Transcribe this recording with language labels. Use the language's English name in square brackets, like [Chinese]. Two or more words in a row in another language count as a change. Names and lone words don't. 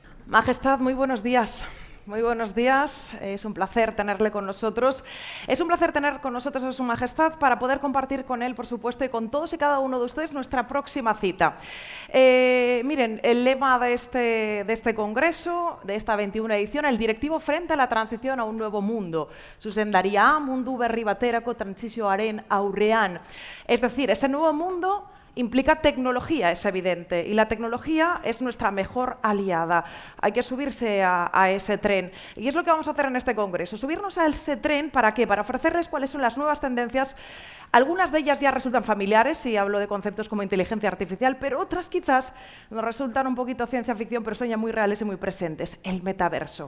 [Spanish] Majestad, muy buenos días. Muy buenos días, es un placer tenerle con nosotros. Es un placer tener con nosotros a Su Majestad para poder compartir con él, por supuesto, y con todos y cada uno de ustedes nuestra próxima cita. Miren, el lema de este congreso, de esta 21 edición, el directivo frente a la transición a un nuevo mundo. [Basque] Zuzendaria mundu berri baterako trantsizioaren aurrean. [Spanish] Es decir, ese nuevo mundo implica tecnología, es evidente, y la tecnología es nuestra mejor aliada. Hay que subirse a ese tren. Y es lo que vamos a hacer en este congreso, subirnos a ese tren, ¿para qué? Para ofrecerles cuáles son las nuevas tendencias. Algunas de ellas ya resultan familiares, si hablo de conceptos como inteligencia artificial, pero otras quizás nos resultan un poquito ciencia ficción, pero son ya muy reales y muy presentes, el metaverso.